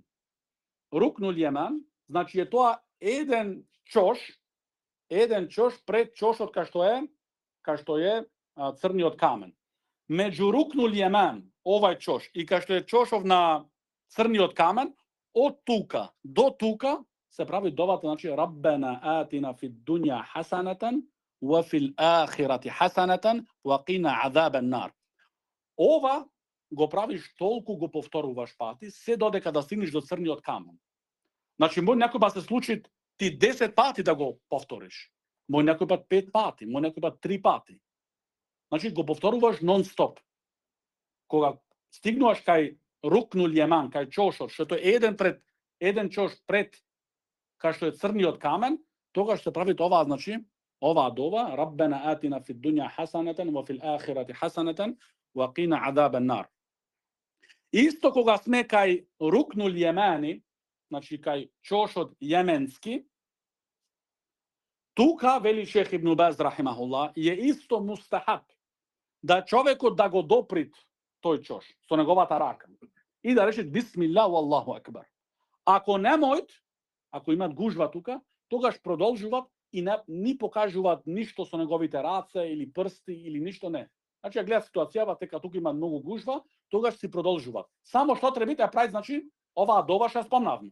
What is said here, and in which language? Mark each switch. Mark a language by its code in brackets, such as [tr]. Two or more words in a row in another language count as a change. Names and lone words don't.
[mk] Рукнул Јемен, значи е тоа еден чош пред чошот кај што е црниот камен. Меѓу Рукнул Јемен, овај чош, и кај што е чошов на црниот камен, од тука до тука се прави довата, значи [ar] ربنا آتنا في الدنيا حسنة وفي الآخرة حسنة وقنا عذاب النار. [mk] Ова го правиш толку, го повторуваш пати, се додека да стигнеш до црниот камен. Значи, мој некој пат се случи ти 10 пати да го повториш. Мој некој пат 5 пати, мој некој пат 3 пати. Значи, го повторуваш нон-стоп. Кога стигнуваш кај Рукнул Јемен, кај чошот, што е еден чош пред кај што е црниот камен, тогаш се прави оваа, значи, оваа дова, [ar] ربنا آتنا في الدنيا حسنة وفي الآخرة حسنة وقنا عذاب النار. [mk] Исто кога сме кај Рукнул Јемени, значи кај чошот јеменски, тука, вели Шех Ибн Баз рахимахуллах, е исто мустахаб да човекот да го доприт тој чош со неговата рака и да рече [ar] بسم الله والله أكبر. [mk] Ако немојт, ако имат гужва тука, тогаш продолжуваат и не ни покажуваат ништо со неговите раце или прсти или ништо не. Значи, ја гледат ситуацијава, тека тука има многу гужва, тогаш си продолжуваат. Само што требите да прави, значи, оваа дова што спомнавме.